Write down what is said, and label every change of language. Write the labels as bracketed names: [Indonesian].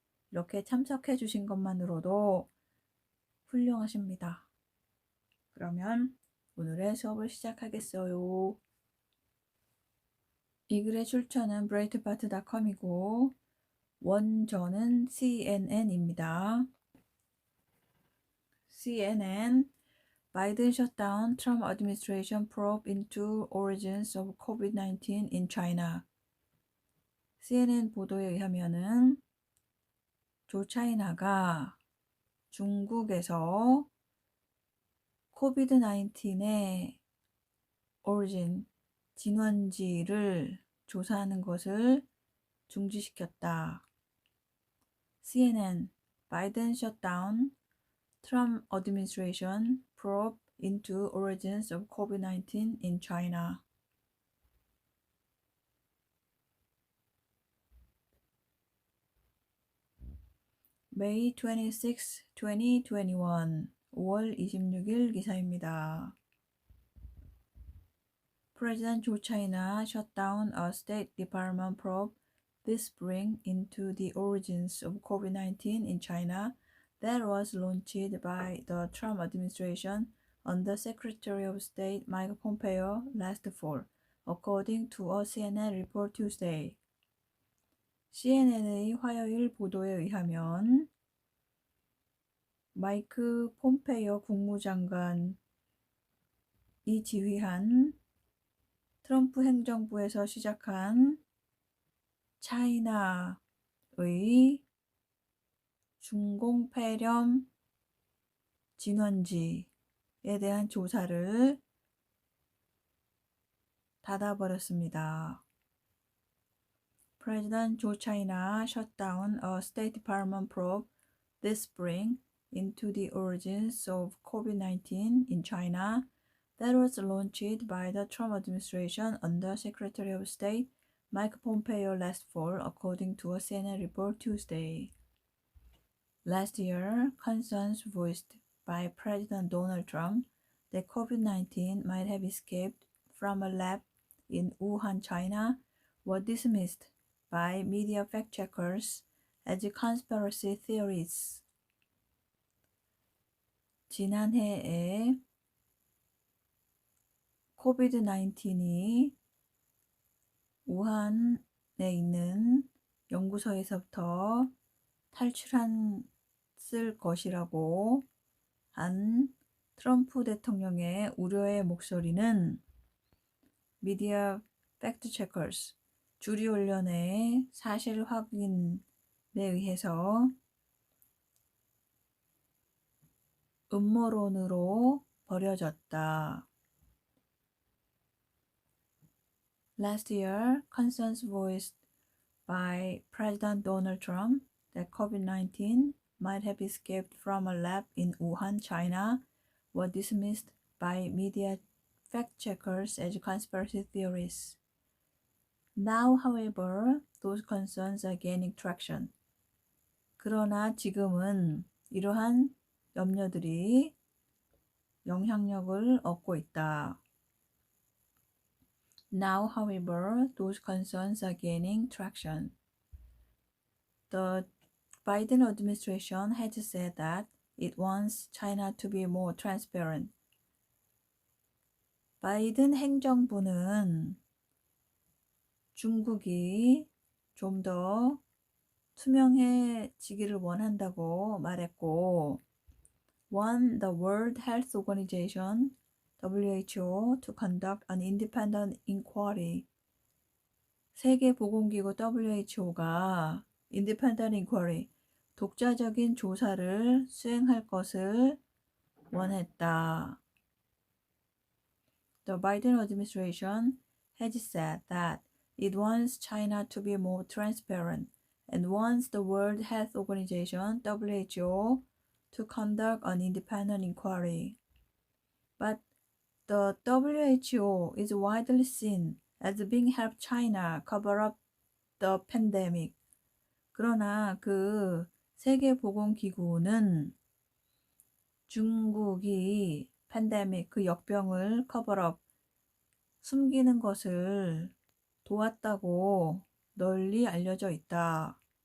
[Korean] 이렇게 참석해 주신 것만으로도 훌륭하십니다. 그러면 오늘의 수업을 시작하겠어요. 이 글의 출처는 breitbart.com이고 원저는 CNN입니다. [English] CNN Biden shutdown, Trump administration probe into origins of COVID-19 in China. [Korean] CNN 보도에 의하면은 조 차이나가 중국에서 코비드-19의 origin, 진원지를 조사하는 것을 중지시켰다. [English] CNN, Biden shutdown, Trump administration probe into origins of COVID-19 in China. May 26, 2021 [Korean] 5월 26일 기사입니다. [English] President Joe China shut down a State Department probe this spring into the origins of COVID-19 in China that was launched by the Trump administration under Secretary of State Mike Pompeo last fall, according to a CNN report Tuesday. [Korean] CNN의 화요일 보도에 의하면 마이크 폼페이오 국무장관이 지휘한 트럼프 행정부에서 시작한 차이나의 중공폐렴 진원지에 대한 조사를 닫아버렸습니다. [English] President Joe China shut down a State Department probe this spring into the origins of COVID-19 in China that was launched by the Trump administration under Secretary of State Mike Pompeo last fall, according to a CNN report Tuesday. Last year, concerns voiced by President Donald Trump that COVID-19 might have escaped from a lab in Wuhan, China, were dismissed by media fact-checkers as conspiracy theories. [Korean] 지난해에 코비드-19이 우한에 있는 연구소에서부터 탈출했을 것이라고 한 트럼프 대통령의 우려의 목소리는 미디어 팩트 체커스, 주리훈련의 사실 확인에 의해서 음모론으로 버려졌다. [English] Last year, concerns voiced by President Donald Trump that COVID-19 might have escaped from a lab in Wuhan, China, were dismissed by media fact-checkers as conspiracy theories. Now, however, those concerns are gaining traction. [Korean] 그러나 지금은 이러한 염려들이 영향력을 얻고 있다. [English] Now, however, those concerns are gaining traction. The Biden administration has said that it wants China to be more transparent. [Korean] 바이든 행정부는 중국이 좀 더 투명해지기를 원한다고 말했고, [English] want the World Health Organization WHO to conduct an independent inquiry. [Korean] 세계보건기구 WHO가 [English] independent inquiry, [Korean] 독자적인 조사를 수행할 것을 원했다. [English] The Biden administration has said that it wants China to be more transparent and wants the World Health Organization WHO to conduct an independent inquiry. But the WHO is widely seen as being helped China cover up the pandemic. [Korean] 그러나 그 세계보건기구는 중국이 팬데믹 그 역병을 커버업 숨기는 것을 도왔다고 널리 알려져 있다.